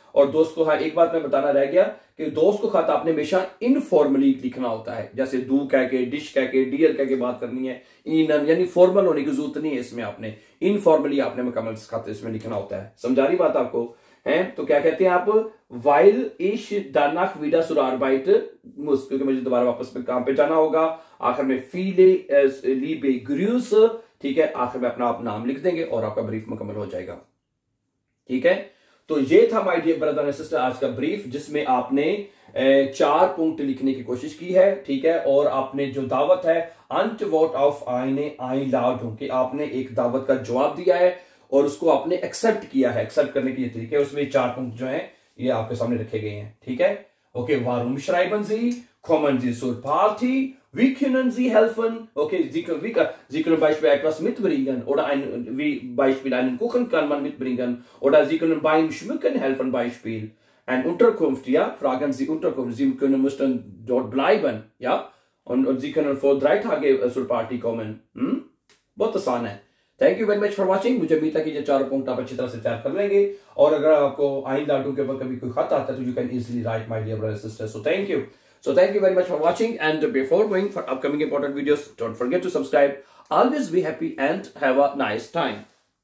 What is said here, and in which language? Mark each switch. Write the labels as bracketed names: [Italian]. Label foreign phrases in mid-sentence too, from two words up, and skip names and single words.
[Hindi] और दोस्त को, हाँ एक बात मैं बताना रह गया कि दोस्त को खत आपने हमेशा इनफॉर्मली लिखना होता है, जैसे दू कह के, डिश कह के, डियर कह के बात करनी है, इन यानी फॉर्मल होने की जरूरत नहीं है इसमें, आपने इनफॉर्मली आपने मुकम्मल खत इसमें लिखना होता है। समझा रही बात आपको, है तो क्या कहते हैं आप, [German] weil ich danach wieder zur Arbeit muss, [Hindi] क्योंकि मुझे दोबारा वापस में काम पे जाना होगा। आखिर में [German] viele liebe Grüße, [Hindi] ठीक है, आखिर में अपना आप नाम लिख देंगे और आपका ब्रीफ मुकम्मल हो जाएगा। ठीक है, तो ये था [English] my dear brother and sister [Hindi] आज का ब्रीफ, जिसमें आपने 4 पुंक्ट लिखने की कोशिश की है। ठीक है, और आपने जो दावत है [German] Antwort auf eine Einladung, [Hindi] कि आपने एक दावत का जवाब दिया है और उसको आपने एक्सेप्ट किया है। एक्सेप्ट करने के तरीके उसमें 4 पुंक्ट जो हैं ये आपके सामने रखे गए हैं। ठीक है, ओके, [German] warum schreiben Sie, kommen Sie zur Party, wie können Sie helfen? Okay, Sie können Beispiel etwas mitbringen oder wie Beispiel einen Kuchen kann man mitbringen oder Sie können beim Schmücken helfen Beispiel. Ein Unterkunft, ja, fragen Sie Unterkunft, Sie müssen dort bleiben, ja, und Sie können vor 3 Tage zur Party kommen. [Hindi] बहुत आसान है। [English] thank you very much for watching. [Hindi] मुझे उम्मीद है कि ये 4 पॉइंट आप अच्छी तरह से तैयार कर लेंगे, और अगर आपको आइंदाटू के ऊपर कभी कोई खत आता है तो [English] you can easily write my dear brothers sisters. so thank you. So thank you very much for watching, and before going for upcoming important videos, don't forget to subscribe. Always be happy and have a nice time.